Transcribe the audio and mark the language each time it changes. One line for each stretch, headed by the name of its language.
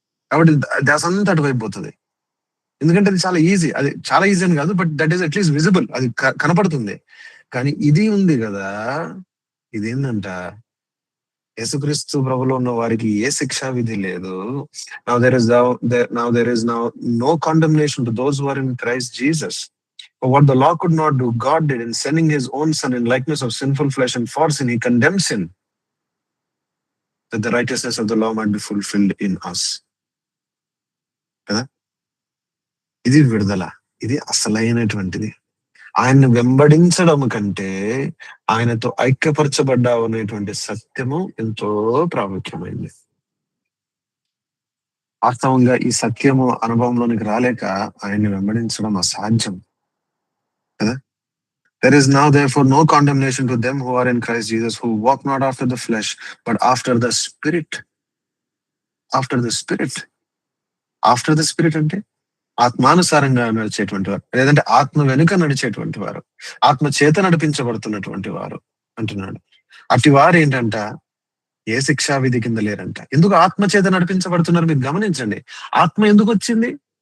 Telugu: కాబట్టి దాసంతా అటువైపు పోతుంది. ఎందుకంటే అది చాలా ఈజీ అని కాదు,
English: but that is at least visible,
Telugu: అది కనపడుతుంది. కానీ ఇది ఉంది కదా, ఇదేంటంట, యేసుక్రీస్తు ప్రభులో ఉన్న వారికి ఏ శిక్షా విధి లేదు.
English: Now there is no condemnation to those who are in Christ Jesus. For what the law could not do, God did in sending his own son in likeness of sinful flesh, and for sin he condemned sin, that the righteousness of the law might be fulfilled in us.
Telugu: కదా, ఇది విడుదల, ఇది అసలైనటువంటిది. ఆయన్ని వెంబడించడం కంటే ఆయనతో ఐక్యపరచబడ్డావు అనేటువంటి సత్యము ఎంతో ప్రాముఖ్యమైంది. వాస్తవంగా ఈ సత్యము అనుభవంలోనికి రాలేక ఆయన్ని వెంబడించడం అసాధ్యం కదా.
English: There is now therefore no condemnation to them who are in Christ Jesus, who walk not after the flesh, but after the Spirit. After the Spirit. After the Spirit
Telugu: అంటే ఆత్మానుసారంగా నడిచేటువంటి వారు, లేదంటే ఆత్మ వెనుక నడిచేటువంటి వారు, ఆత్మ చేత నడిపించబడుతున్నటువంటి వారు అంటున్నాడు. అటు వారు ఏంటంట, ఏ శిక్షా విధి కింద లేరంట. ఎందుకు ఆత్మ చేత నడిపించబడుతున్నారు? మీరు గమనించండి. ఆత్మ ఎందుకు వచ్చింది?